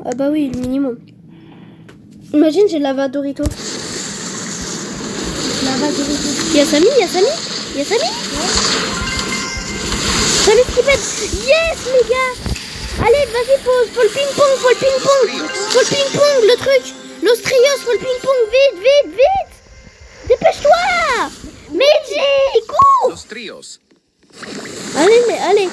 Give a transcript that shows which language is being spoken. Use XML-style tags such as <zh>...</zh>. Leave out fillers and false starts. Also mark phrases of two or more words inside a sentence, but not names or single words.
<fr>Ah bah oui, le minimum. Imagine, j'ai lava Dorito. Lava Dorito. Y'a Samy, y'a Samy, y'a Samy. Samy qui pète. Yes, les gars. Allez, vas-y, faut le ping-pong, faut le ping-pong. Faut le ping-pong, le truc. L'Ostrius, faut le ping-pong. Vite, vite, vite. Dépêche-toi. Meiji, cours. Los Trios. Allez, mais allez.</fr>